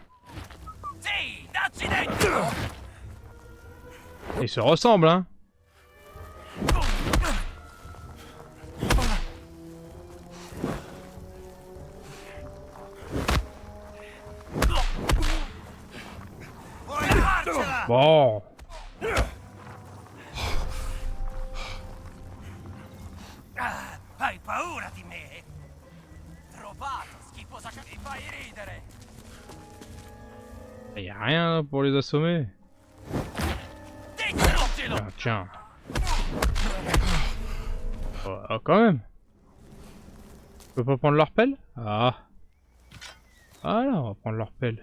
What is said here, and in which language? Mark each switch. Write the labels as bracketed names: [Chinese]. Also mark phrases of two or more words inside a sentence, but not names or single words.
[French] Ils se ressemblent, hein. Bon. [Italian] Hai paura di me? Trovato, schifosa che mi fai ridere! [French] Y a rien pour les assommer. Ah, tiens. Oh, quand même. Je peux pas prendre leur pelle? Ah. Ah là, on va prendre leur pelle.